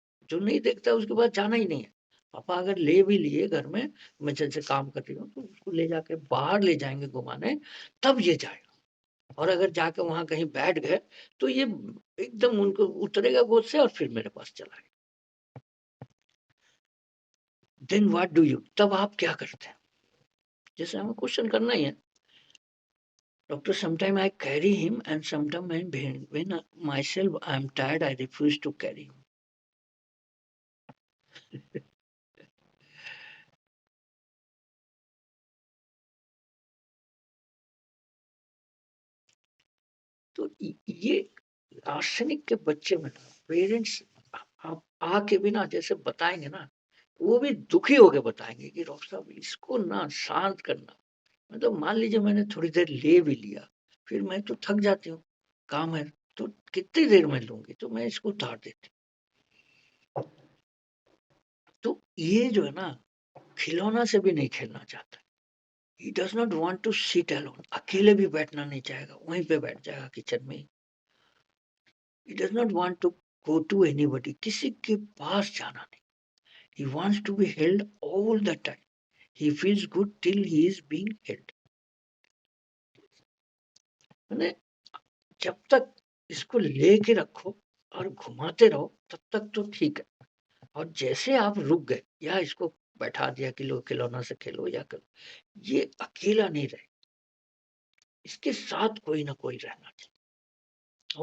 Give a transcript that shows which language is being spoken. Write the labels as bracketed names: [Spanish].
[Hindi] जो नहीं देखता उसके बाद जाना ही नहीं है। पापा अगर ले भी लिए घर में, मैं जैसे काम कर रही हूँ तो उसको ले जाके बाहर ले जाएंगे घुमाने, तब ये जाएगा। और अगर जाके वहां कहीं बैठ गए तो ये एकदम उनको उतरेगा गोद से और फिर मेरे पास चला आएगा। [English] then what do you, [Hindi] तब आप क्या करते हैं, जैसे हमें क्वेश्चन करना ही है। [English] Doctor, sometimes I carry him and sometimes when myself I am tired, I refuse to carry him. [Hindi] तो ये आर्सेनिक के बच्चे में ना पेरेंट्स आप आके भी ना जैसे बताएंगे ना, वो भी दुखी होके बताएंगे कि डॉक्टर साहब इसको ना शांत करना। मतलब मान लीजिए मैंने थोड़ी देर ले भी लिया, फिर मैं तो थक जाती हूँ, काम है, तो कितनी देर में लूंगी, तो मैं इसको उतार देती हूँ। तो ये जो है ना, खिलौना से भी नहीं खेलना चाहता। [English] He does not want to sit alone. [Hindi] अकेले भी बैठना नहीं चाहेगा, वहीं पे बैठ जाएगा किचन में। [English] He does not want to go to anybody. [Hindi] किसी के पास जाना नहीं। [English] He wants to be held all the time. He feels good till he is being held. [Hindi] मैंने जब तक इसको लेके रखो और घुमाते रहो तब तक तो ठीक है। और जैसे आप रुक गए या इसको बैठा दिया कि लो खिलौना से खेलो या करो, ये अकेला नहीं रहे, इसके साथ कोई ना कोई रहना चाहिए।